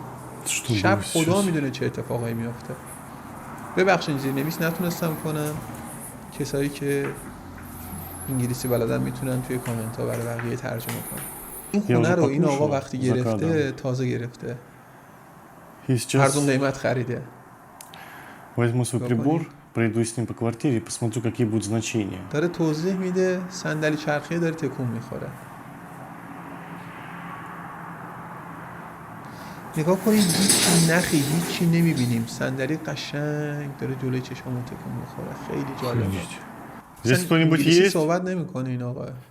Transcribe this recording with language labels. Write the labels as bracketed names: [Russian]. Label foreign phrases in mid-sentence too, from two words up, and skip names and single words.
[Persian] شب خدا میدونه چه اتفاقایی میافته. ببخشید زیرنویس نتونستم کنم. کسایی که انگلیسی بلدن میتونن توی کامنت ها برای بقیه ترجمه کنن. این خونه رو این آقا وقتی گرفته، تازه گرفته، ارزون قیمت خریده. [Russian] Возьму свой прибор, пройду с ним по квартире и посмотрю, какие будут значения. [Persian] داره توضیح میده، صندلی چرخی داره تکون میخوره. نگاه کنید، هیچی نخی، هیچی نمیبینیم. صندلی قشنگ داره جلوی چشممون تکون میخوره. خیلی جالبه. [Russian] Здесь кто-нибудь есть? [Persian] صحبت نمیکنه این آقا.